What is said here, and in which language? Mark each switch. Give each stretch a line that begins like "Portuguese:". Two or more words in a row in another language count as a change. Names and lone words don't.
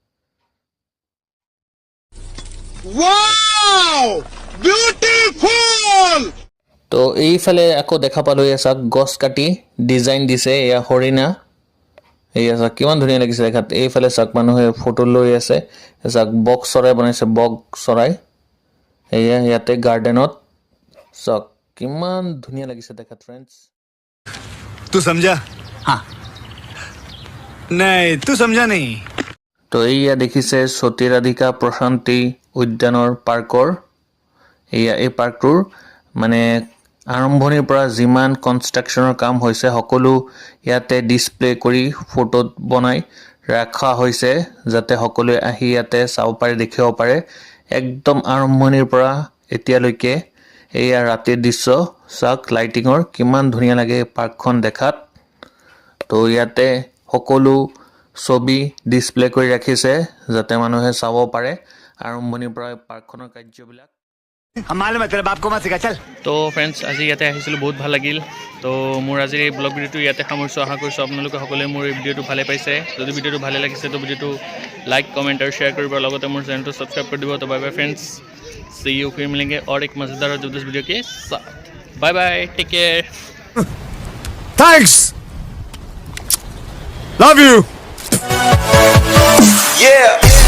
Assamese: তো এইফালে আকৌ দেখা পালোঁ, এয়া চাওক গছ কাটি ডিজাইন দিছে। এয়া হৰিণা, এয়া চাওক কিমান ধুনীয়া লাগিছে দেখাত। এইফালে চাওক মানুহে ফটো লৈ আছে। চাওক বক চৰাই বনাইছে, বক চৰাই। এয়া ইয়াতে গাৰ্ডেনত চাওক কিমান ধুনীয়া লাগিছে দেখাত ফ্ৰেণ্ডছ।
Hindi: तू समझा? हाँ नहीं, तू समझा नहीं।
Assamese: তো এইয়া দেখিছে সতীৰাধিকা প্ৰশান্তি উদ্যানৰ পাৰ্কৰ। এয়া এই পাৰ্কটোৰ মানে আৰম্ভণিৰ পৰা যিমান কনষ্ট্ৰাকশ্যনৰ কাম হৈছে সকলো ইয়াতে ডিছপ্লে কৰি ফটোত বনাই ৰখা হৈছে, যাতে সকলোৱে আহি ইয়াতে চাব পাৰে, দেখিব পাৰে একদম আৰম্ভণিৰ পৰা এতিয়ালৈকে। এয়া ৰাতিৰ দৃশ্য চাওক, লাইটিঙৰ কিমান ধুনীয়া লাগে পাৰ্কখন দেখাত। তো ইয়াতে সকলো ছবি ডিছপ্লে কৰি ৰাখিছে যাতে মানুহে চাব পাৰে আৰম্ভণিৰ পৰা পাৰ্কখনৰ কাৰ্যবিলাক।
Hindi: हम मालूम है तेरे बाप को मत सिखा, चल।
Assamese: তো ফ্ৰেণ্ডছ, আজি ইয়াতে আহিছিলোঁ, বহুত ভাল লাগিল। তো মোৰ আজিৰ এই
English: blog video
Assamese: ইয়াতে সামৰিছোঁ। আশা কৰিছোঁ আপোনালোকে সকলোৱে মোৰ এই ভিডিঅ'টো ভালে পাইছে। যদি ভিডিঅ'টো ভালে লাগিছে তো ভিডিঅ'টো লাইক, কমেণ্ট আৰু শ্বেয়াৰ কৰিব। লগতে মোৰ চেনেলটো ছাবস্ক্ৰাইব কৰি দিব।
Hindi: তো
English: bye bye friends, see you,
Hindi: फिर मिलेंगे और एक मज़ेदार और जबरदस्त वीडियो के साथ।
English: Bye bye, take care. Thanks, love you. Yeah.